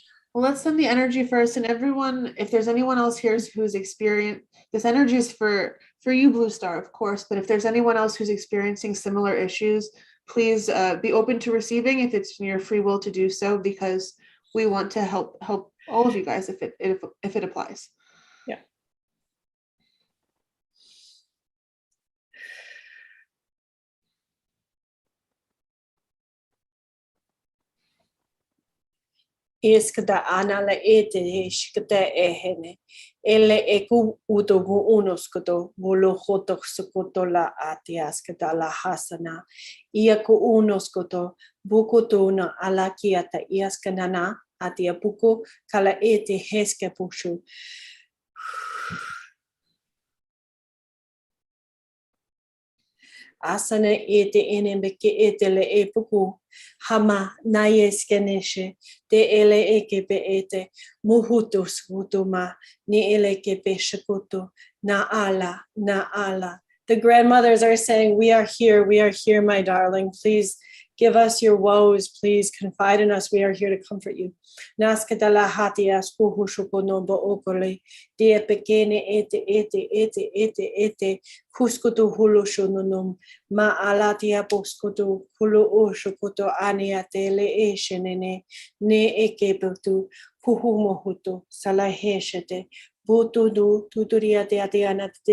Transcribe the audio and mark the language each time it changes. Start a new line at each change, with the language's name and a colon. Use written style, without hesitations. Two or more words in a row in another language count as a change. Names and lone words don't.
English: Well, let's send the energy first, and everyone, if there's anyone else here who's experienced this energy is for you, Blue Star, of course, but if there's anyone else who's experiencing similar issues, please be open to receiving if it's in your free will to do so, because we want to help all of you guys if it applies. Yeah. Iskada anala ete shikata ehene. Ele eku utogu unoskoto bolo hotok sokoto la atiaskata la hasana. Iaku unoskoto bukoto na alakiata iaskanana atiapuko kala ete heske pushu. Asana ete enembeke ete le epuku hama nayeskeneshe te ele ekepe ete muhutus hutuma ni ele kepe shakuto na ala na ala. The grandmothers are saying, we are here, my darling. Please give us your woes. Please confide in us. We are here to comfort you. Naskatala hatias puhushukonombo okole de pekene ete kuskutu hulu shununum ma alatia poskutu hulu ushukutu aniate le eshenene ne ekeputu puhumohutu salaheshete butudu tuturia te ateana